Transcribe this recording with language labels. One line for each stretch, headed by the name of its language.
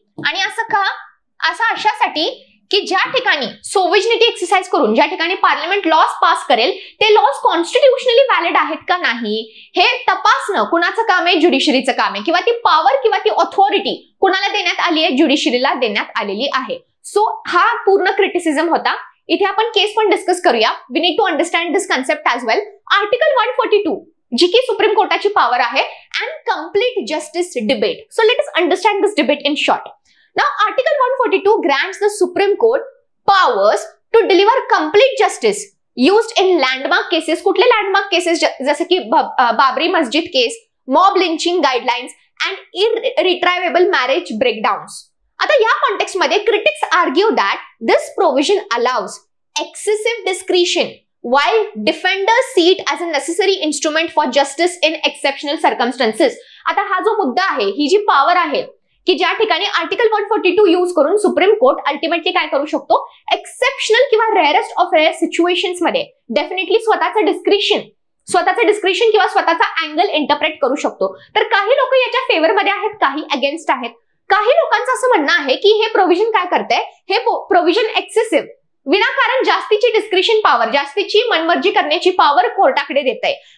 Marathi: आणि असं का, असं अशासाठी की ज्या ठिकाणी सोव्हर्निटी एक्सरसाइज करून ज्या ठिकाणी पार्लमेंट लॉज पास करेल ते लॉज कॉन्स्टिट्युशनली व्हॅलिड आहेत का नाही हे तपासणं कुणाचं काम आहे, ज्युडिशरीचं काम आहे. किंवा ती पॉवर किंवा ती ऑथॉरिटी कुणाला देण्यात आली आहे, ज्युडिशरीला देण्यात आलेली आहे. सो हा पूर्ण क्रिटिसिझम होता. इथे आपण केस पण डिस्कस करूया.
English: We need to understand this concept as well. Article 142
Marathi: जी की सुप्रीम कोर्टाची पॉवर आहे
English: And complete justice debate. So let us understand this debate in short. Now, Article 142 grants the Supreme Court powers to deliver complete justice used in landmark cases.
Marathi: कुठले landmark cases जसे की बाबरी मस्जिद केस, mob leaching guidelines
English: and irretrievable marriage breakdowns.
Marathi: आता या context मध्ये
English: critics argue that this provision allows excessive discretion while defenders see it as a necessary instrument for justice in exceptional circumstances.
Marathi: आता हा जो मुद्दा आहे, ही जी पॉवर आहे की ज्या ठिकाणी आर्टिकल 142 यूज करून सुप्रीम कोर्ट अल्टिमेटली काय करू शकतो, एक्सेप्शनल किंवा रेअरेस्ट ऑफ रेअर सिच्युएशन्स मध्ये डेफिनेटली स्वतःचं डिस्क्रिशन किंवा स्वतःचा अँगल इंटरप्रेट करू शकतो. तर काही लोक याच्या फेवर मध्ये आहेत, काही अगेन्स्ट आहेत. काही लोकांचं असं म्हणणं आहे की हे प्रोव्हिजन काय करतंय, हे प्रोव्हिजन एक्सेसिव्ह विनाकारण जास्तीची डिस्क्रिशन पॉवर, जास्तीची मनमर्जी करण्याची पॉवर कोर्टाकडे देत आहे.